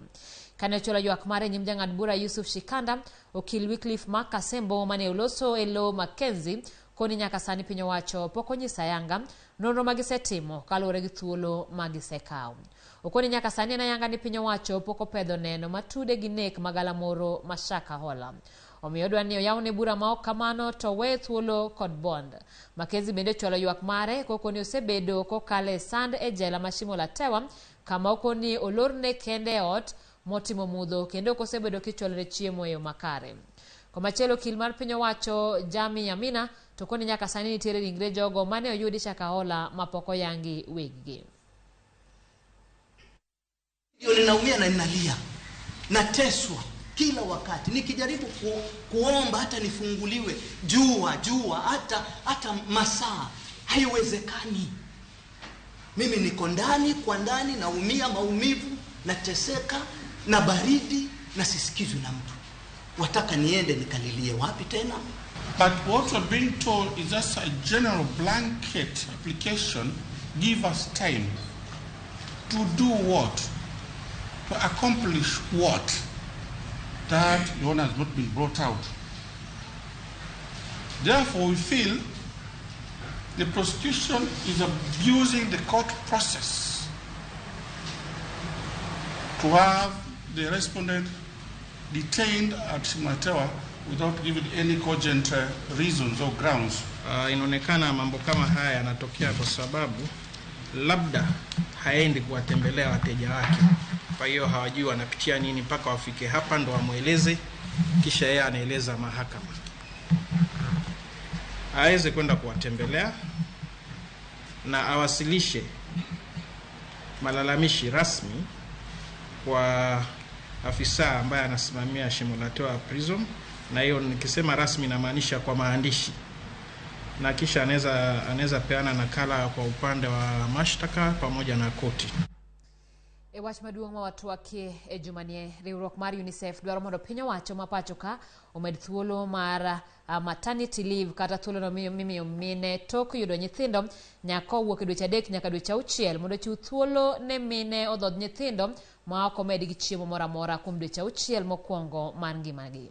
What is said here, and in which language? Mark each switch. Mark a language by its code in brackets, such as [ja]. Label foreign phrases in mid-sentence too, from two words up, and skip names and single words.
[luo] Kane chula ywak mare nyim jang'ad bura Yusuf Shikanda, okil Wycliffe Makasembo mane oloso e lo Mackenzie koni nyaka sani piny owacho pok onyisa yanga nonro magisetimo kaluwore gi thuolo magisekawo. Okoni nyaka sani na yanga ni piny owacho pok opedho neno matude gi nek magalamoro Mashaka Hola. Omiyo dwani oyawne bura ma ok kamano to we thuolo kod bond. Mackenzie bende chwalo ywak mare kokoni osebedo kokale sand e jela mashimo la tewa kama okoni olorne kende ot motimo mudho kendo kosebedo kichwalore chiemo e yo makare. Komachielo okil mar piny owacho Jami Yamina to koni nyaka sani nitiere ringre jogo mane oyudi Shaka Hola mapoko yangi weggi. [sw] Yo ninaumia na ninalia. Nateswa kila wakati nikijaribu kuomba hata nifunguliwe jua hata masaa haiwezekani. Mimi niko ndani kwa ndani, naumia maumivu, nateseka na baridi na sisikizwi na mtu. Wataka niende nikalilie wapi tena? [en] But what we're being told is just a general blanket application. Give us time to do what? To accomplish what? That one has not been brought out. Therefore, we feel the prosecution is abusing the court process to have the respondent detained at Simatewa without giving any cogent reasons or grounds [sw] Inaonekana mambo kama haya yanatokea kwa sababu labda haendi kuwatembelea wateja wake. Kwa hiyo hawajui wanapitia nini mpaka wafike hapa ndo wamueleze, kisha yeye anaeleza mahakama. Aweze kwenda kuwatembelea na awasilishe malalamishi rasmi kwa afisa ambaye anasimamia Shimolatoa Prison, na hiyo nikisema rasmi namaanisha kwa maandishi, na kisha anaweza peana nakala kwa upande wa mashtaka pamoja na koti. [luo] Wach maduong' ma watwake jumanie riwruok mar UNICEF dwaro mondo piny owacho mapacho ka omed thuolo mar [en] maternity leave [luo] kata thuolo no mimiyo mine tok yudo nyithindo nyaka owuok e dweche 3 nyaka dweche 6 mondo chiw thuolo ne mine odhodh nyithindo ma ok omed gi chiemo moro amora kuom dweche 6 mokwongo mar ngimagi.